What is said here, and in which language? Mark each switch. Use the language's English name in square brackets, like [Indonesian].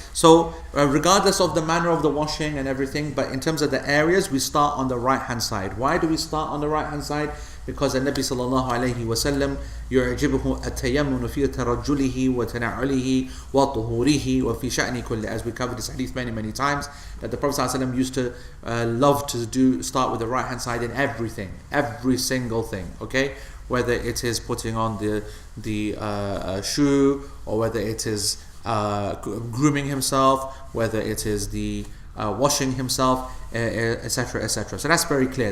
[English] So, regardless of the manner of the washing and everything, but in terms of the areas, we start on the right hand side. Why do we start on the right hand side? Because the Nabi sallallahu alayhi wa sallam [Arabic] يعجبه التيمم في ترجله وتنعله وطهوره وفي شأن كله. [English] As we covered this hadith many times, that the Prophet sallallahu alayhi wa sallam used to love to start with the right hand side in everything, every single thing. Okay, whether it is putting on the shoe, or whether it is grooming himself, whether it is the washing himself, etc., etc. So that's very clear.